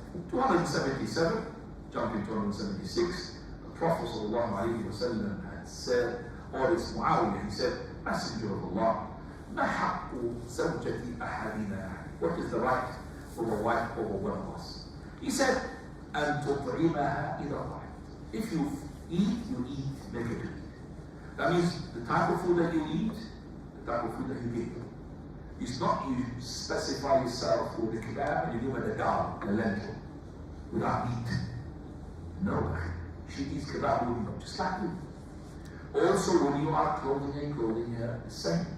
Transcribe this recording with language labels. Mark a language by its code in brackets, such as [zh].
[en] 277, jumping 276, the Prophet ﷺ had said, or it's Muawiyah, he said, Messenger of Allah, [ar] ما حق زوجة أحدنا? [en] What is the right of a wife over one of us? He said, [ar] أن تطعمها إذا طعمت. [en] If you eat, make it eat. That means the type of food that you eat, the type of food that you give. It's not you specify yourself with the kebab and you give her the dal, the lentil, without meat. No, she eats kebab with meat, just like you. Also, when you are clothing her, the same.